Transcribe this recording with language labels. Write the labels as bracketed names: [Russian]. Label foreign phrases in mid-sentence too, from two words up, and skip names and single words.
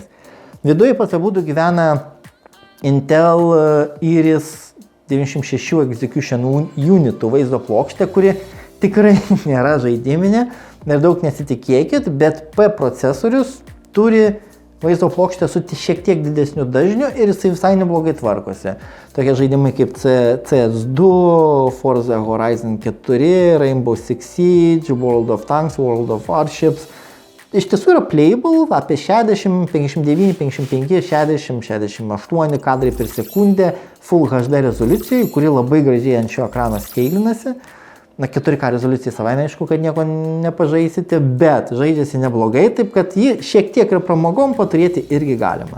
[Lithuanian] Viduje pas abudu gyvena Intel Iris 96 Execution Unitų vaizdo plokštė, kuri tikrai nėra žaidiminė ir daug nesitikėkit, bet P procesorius turi vaizdo plokštę su šiek tiek didesniu dažniu ir jisai visai neblogai tvarkosi. Tokie žaidimai kaip CS2, Forza Horizon 4, Rainbow Six Siege, World of Tanks, World of Warships. Iš tiesų yra playable apie 60, 59, 55, 60, 68 kadrai per sekundę [English] Full HD [Lithuanian] rezoliucijai, kuri labai gražiai ant šio ekrano skeilinasi. 4K rezoliucijai savaime aišku, kad nieko nepažaisite, bet žaidžiasi neblogai, taip kad jį šiek tiek ir pramogom paturėti irgi galima.